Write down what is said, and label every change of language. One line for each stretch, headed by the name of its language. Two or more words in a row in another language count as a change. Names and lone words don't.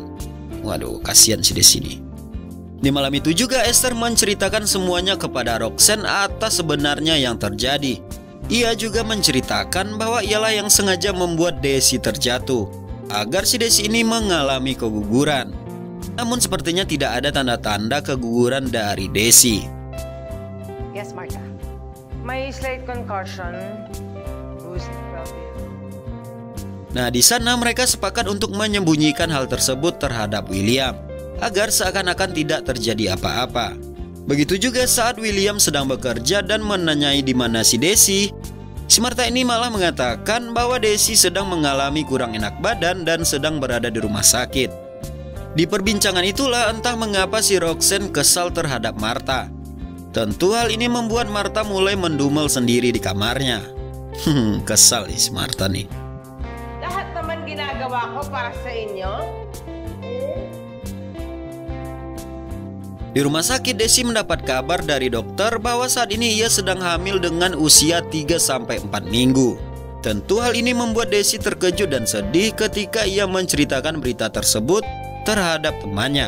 Indonesian: Waduh, kasihan si Desi ini. Di malam itu juga Esther menceritakan semuanya kepada Roxanne atas sebenarnya yang terjadi. Ia juga menceritakan bahwa ialah yang sengaja membuat Desi terjatuh agar si Desi ini mengalami keguguran. Namun sepertinya tidak ada tanda-tanda keguguran dari Desi.
English: Yes, Martha. May slight concussion.
Indonesian: Nah, di sana mereka sepakat untuk menyembunyikan hal tersebut terhadap William agar seakan-akan tidak terjadi apa-apa. Begitu juga saat William sedang bekerja dan menanyai di mana si Desi, si Martha ini malah mengatakan bahwa Desi sedang mengalami kurang enak badan dan sedang berada di rumah sakit. Di perbincangan itulah entah mengapa si Roxanne kesal terhadap Martha. Tentu hal ini membuat Martha mulai mendumel sendiri di kamarnya. Kesal nih si Martha nih.
Filipino: Lahat naman ginagawa ko para sa inyo.
Indonesian: Di rumah sakit, Desi mendapat kabar dari dokter bahwa saat ini ia sedang hamil dengan usia 3-4 minggu. Tentu hal ini membuat Desi terkejut dan sedih ketika ia menceritakan berita tersebut terhadap temannya.